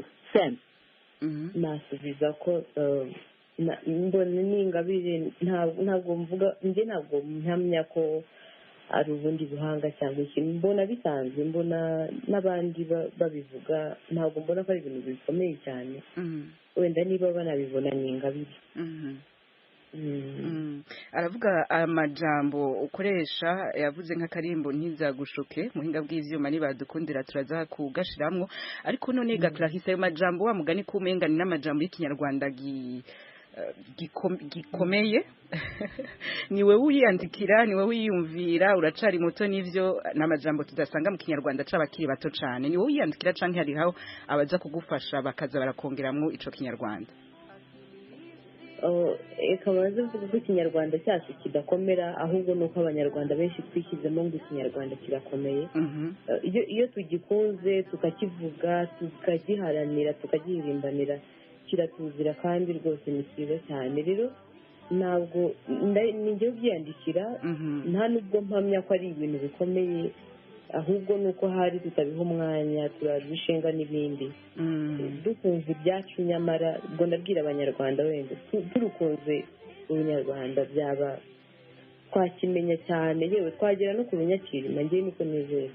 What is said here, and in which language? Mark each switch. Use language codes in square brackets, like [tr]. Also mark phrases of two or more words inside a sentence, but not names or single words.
[rw] nasubiza ko mbona n'ingabire ntabwo mvuga njye ntabwo mpamya ko ari ubundi buhanga cyangwa ikintu mbona bisanzwe mbona n'abandi babivuga ntabwo mbona ko ari ibintu bikomeye cyane wenda niba banabibona ni ingabire [rn] aravuga amajambo ukoresha yavuze nk'akarimbo ntizagushuke muhinga bw'ivyuma nibadukundira turaza kugashiramwo ariko none Clarisse ayo majambo wa mugani kumengana n'amajambo y'ikinyarwanda gikomeye niwe wiyandikira niwe wiyumvira uracari muto nivyo n'amajambo tudasanga mu kinyarwanda c'abakiri bato cane niwe wiyandikira canke hariho abaza kugufasha bakaza barakongeramwo ico kinyarwanda [rw] ikabaza mvuga ko ikinyarwanda cyacu kidakomera ahubwo nuko abanyarwanda benshi twishyizemo ngo ikinyarwanda kirakomeye iyo tugikunze tukakivuga tukagiharanira tukagihirimbanira kiratuzira kandi rwose ni cyiza cyane rero ntabwo njyewe ubyiyandikira nta nubwo mpamya ko ari ibintu bikomeye ahubwo nuko hari tutabiha umwanya turabishenga n'ibindi dukunze ibyacu nyamara ubwo ndabwira abanyarwanda wenda turukunze ubunyarwanda byaba twakimenya cyane yewe twagera no ku bunyakirima njyewe niko nizeye